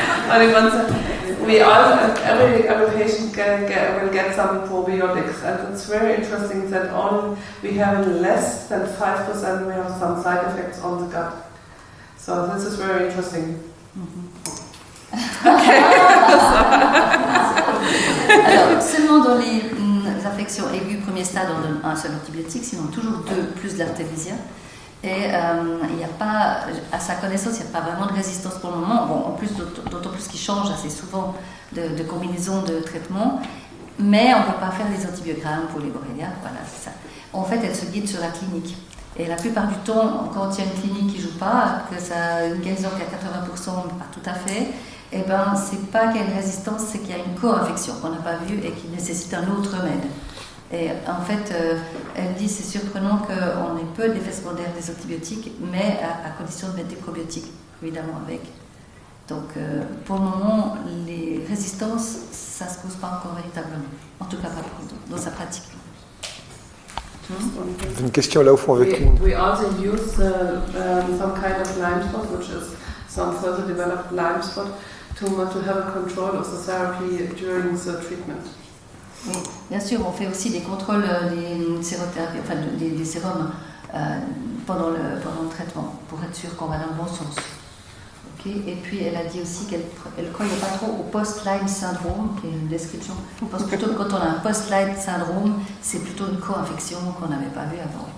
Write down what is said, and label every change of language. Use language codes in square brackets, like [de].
[en] Only 1 second. We also, every patient will get some probiotics, and it's very interesting that only we have less than 5% we have some side effects on the gut. So this is very interesting. [fr] Alors, seulement dans les infections aiguës premier stade, on donne un seul antibiotique, sinon toujours 2 plus de l'artémisia. Et il n'y a pas, à sa connaissance, il n'y a pas vraiment de résistance pour le moment. Bon, en plus, d'autant plus qu'il change assez souvent de combinaison de traitement. Mais on ne peut pas faire des antibiogrammes pour les borrélias. Voilà, c'est ça. En fait, elle se guide sur la clinique. Et la plupart du temps, quand il y a une clinique qui ne joue pas, que ça a une guérison qu'à 80%, mais pas tout à fait, eh ben, c'est pas qu'il y a une résistance, c'est qu'il y a une co-infection qu'on n'a pas vue et qui nécessite un autre remède. Et en fait, elle dit c'est surprenant qu'on ait peu d'effets secondaires des antibiotiques, mais à condition de mettre des probiotiques, évidemment, avec. Donc, pour le moment, les résistances, ça ne se pose pas encore véritablement. En tout cas, pas dans sa pratique. Une question là au fond avec une. [en] We also use some kind of Lyme spot, which is some further developed Lyme spot, to have a control of the therapy during the treatment. [fr] Oui, bien sûr, on fait aussi des contrôles des sérothérapies, enfin des sérums pendant le traitement, pour être sûr qu'on va dans le bon sens. Okay. Et puis elle a dit aussi qu'elle ne croyait pas trop au post-Lyme syndrome, qui est une description. Je pense plutôt que quand on a un post-Lyme syndrome, c'est plutôt une co-infection qu'on n'avait pas vue avant.